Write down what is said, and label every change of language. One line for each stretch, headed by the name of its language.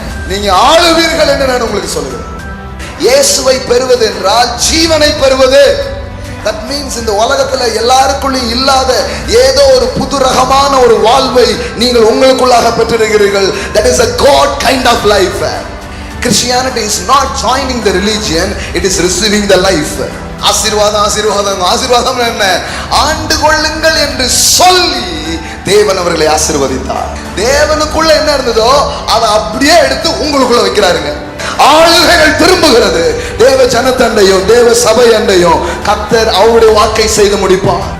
Tamil: நீங்க ஆளுவீர்கள் என்று நான் உங்களுக்கு சொல்கிறேன். இயேசுவை பெறுவது என்றால் ஜீவனை பெறுவது.
English: That means
Tamil: இந்த உலகத்துல எல்லாருக்குள்ளும் இல்லாத ஏதோ ஒரு புது ரகமான ஒரு வாழ்வை நீங்கள் உங்களுக்குள்ளாக பெற்றிருக்கிறீர்கள்.
English: That is a God kind of life. Christianity is not joining the religion, it is receiving the life.
Tamil: ஆசீர்வாதம் ஆசீர்வாதம் ஆசீர்வாதம் என்ன? ஆண்டு கொள்ளுங்கள் என்று சொல்லி தேவன் அவர்களை ஆசீர்வதித்தார். தேவனுக்குள்ள என்ன இருந்ததோ அதை அப்படியே எடுத்து உங்களுக்குள்ள வைக்கிறாருங்க. ஆளுகைகள் திரும்புகிறது. தேவ ஜனத்தண்டையும் தேவ சபை அண்டையும் கர்த்தர் அவருடைய வாக்கை செய்து முடிப்பார்.